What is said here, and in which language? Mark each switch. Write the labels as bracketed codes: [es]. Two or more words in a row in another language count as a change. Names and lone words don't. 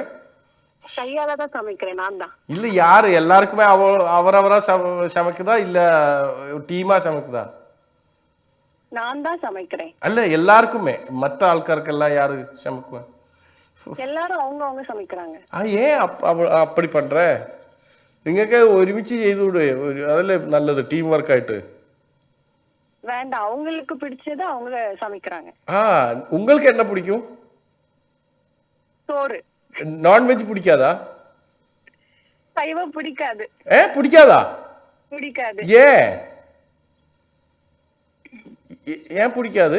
[ta] கையால தான் சமைக்கிறேன், நான் தான். இல்ல யாரு? எல்லாருக்குமே அவரவரா சமைக்குதா இல்ல டீமா சமைக்குதா? நான் தான் சமைக்கிறேன். அல்ல எல்லாருக்குமே, மத்த ஆட்காருக்கெல்லாம் யாரு சமைக்குவா? எல்லாரும் அவங்க சமைக்கிறாங்க. ஏன் அப்படி பண்ற? [ml] നിങ്ങൾക്ക് ഒരുമിച്ച് ചെയ്തുകൂടെ? അതല്ലേ നല്ലത്, ടീം വർക്ക് ആയിട്ട്. [ta] வேண்டாம், அவங்களுக்கு பிடிச்சது அவங்க சமைக்கிறாங்க. உங்களுக்கு என்ன பிடிக்கும்? சோறு. நான்வெஜ் பிடிக்காதா? சைவம் பிடிக்காது. பிடிக்காதா? பிடிக்காது. ஏன் பிடிக்காது?